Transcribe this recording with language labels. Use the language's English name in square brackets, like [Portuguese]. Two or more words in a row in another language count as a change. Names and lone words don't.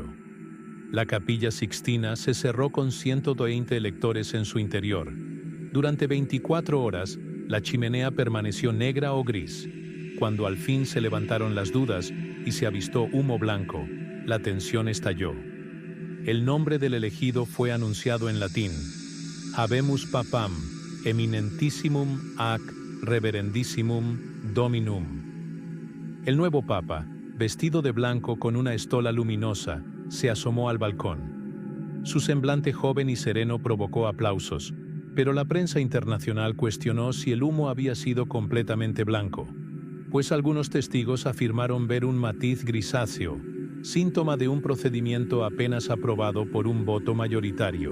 [Spanish] La Capilla Sixtina se cerró con 120 lectores en su interior. Durante 24 horas, la chimenea permaneció negra o gris. Cuando al fin se levantaron las dudas y se avistó humo blanco, la tensión estalló. El nombre del elegido fue anunciado en latín: [Latin] Habemus Papam, eminentissimum ac reverendissimum Dominum. [Spanish] El nuevo papa, vestido de blanco con una estola luminosa, se asomó al balcón. Su semblante joven y sereno provocó aplausos, pero la prensa internacional cuestionó si el humo había sido completamente blanco, pues algunos testigos afirmaron ver un matiz grisáceo, síntoma de un procedimiento apenas aprobado por un voto mayoritario.